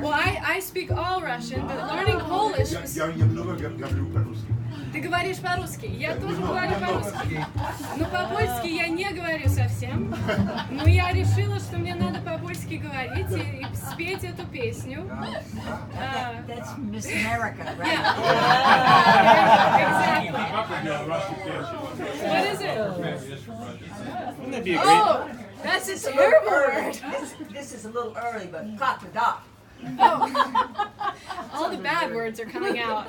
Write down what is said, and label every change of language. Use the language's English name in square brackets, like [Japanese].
[English] Well, I speak all Russian, but learning Polish was... [Russian] Я немного говорю по-русски. Ты говоришь по-русски. Я тоже говорю по-русски. Но по-польски я не говорю совсем. Но я решила, что мне надо по-польски говорить и спеть эту песню. [English] That's Miss America, right? Yeah. Exactly. What is it? Wouldn't that be a great? Oh, that's a terrible word. This is a little early, but cock the dock. Oh, all the bad words are coming out.